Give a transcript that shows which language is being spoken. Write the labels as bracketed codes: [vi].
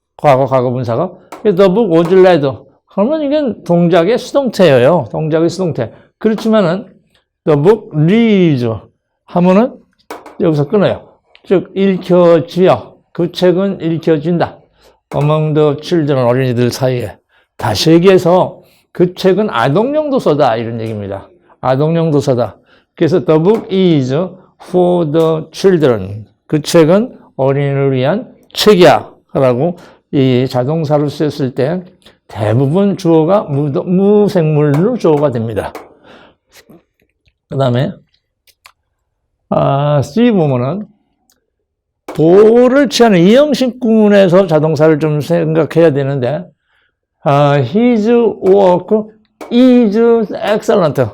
[ko] 과거분사가 [en] the book was read. [ko] 그러면 이건 동작의 수동태예요. 동작의 수동태. 그렇지만은 [en] the book reads [ko] 하면은 여기서 끊어요. 즉 읽혀지요. 그 책은 읽혀진다. [en] among the children [ko] 어린이들 사이에. 다시 얘기해서 그 책은 아동용 도서다 이런 얘기입니다. 아동용 도서다. 그래서 [en] the book is for the children. [ko] 그 책은 어린이를 위한 책이야 라고 이 자동사로 쓰였을 때 대부분 주어가 무생물로 주어가 됩니다. 그 다음에 C 보면은 도를 취하는 이형식 구문에서 자동사를 좀 생각해야 되는데 [en] his work is excellent.